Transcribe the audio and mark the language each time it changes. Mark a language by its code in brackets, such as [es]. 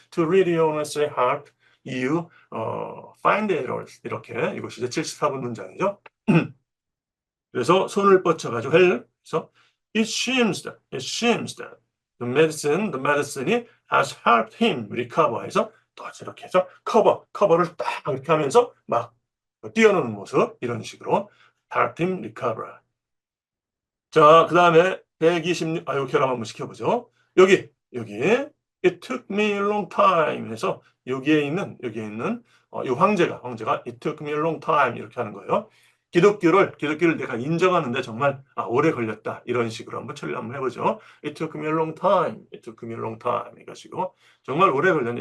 [en] To read your own essay, help you find errors [ko] 이렇게 이것이 이제 74번 문장이죠. 그래서 손을 뻗쳐가지고 help. 그래서 [en] it seems that the medicine이 has helped him recover [ko] 해서 또 이렇게 해서 커버를 딱 이렇게 하면서 막 뛰어노는 모습 이런 식으로 [en] helped him recover. [ko] 자, 그 다음에 126, 이거 결합 한번 시켜보죠. [en] 여기, it took me a long time [ko] 해서 여기에 있는, 이 황제가, [en] it took me a long time [ko] 이렇게 하는 거예요. 기독교를 내가 인정하는데 정말, 오래 걸렸다. 이런 식으로 한번 처리 한번 해보죠. [en] it took me a long time. [ko] 해가지고, 정말 오래 걸렸네.